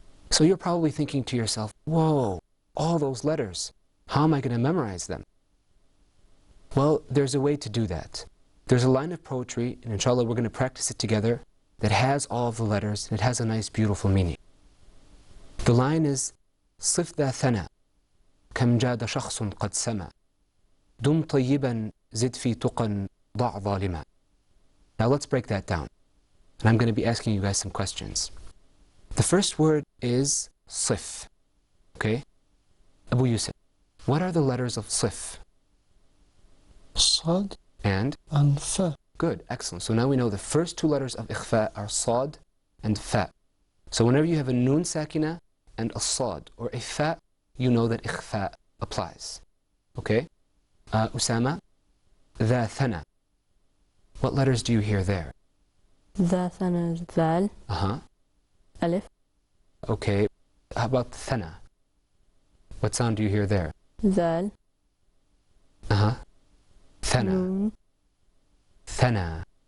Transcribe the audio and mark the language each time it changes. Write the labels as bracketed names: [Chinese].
[English] So you're probably thinking to yourself, whoa, all those letters, how am I going to memorize them? Well, there's a way to do that. There's a line of poetry, and inshallah we're going to practice it together, that has all of the letters, and it has a nice, beautiful meaning. The line is, [Arabic] صف ذا ثنا كم جاد شخص قد سما دم طيبا زد في تقى ضع ظالما. [English] Now let's break that down. And I'm going to be asking you guys some questions. The first word is [Arabic] صف. [English] Okay? Abu Yusuf, what are the letters of [Arabic] صف? صاد [English] And? [Arabic] fa. [English] Good, excellent. So now we know the first 2 letters of ikhfa are sad and fa. So whenever you have a noon sakina and a sad or a fa, you know that ikhfa applies. Okay? [Arabic] Usama, ذا ثنا. [English] What letters do you hear there? [Arabic] ذا ثنا ذال. ألف. [English] Okay. How about thana? What sound do you hear there? [Arabic] ذال. Thana. Noon. Thana.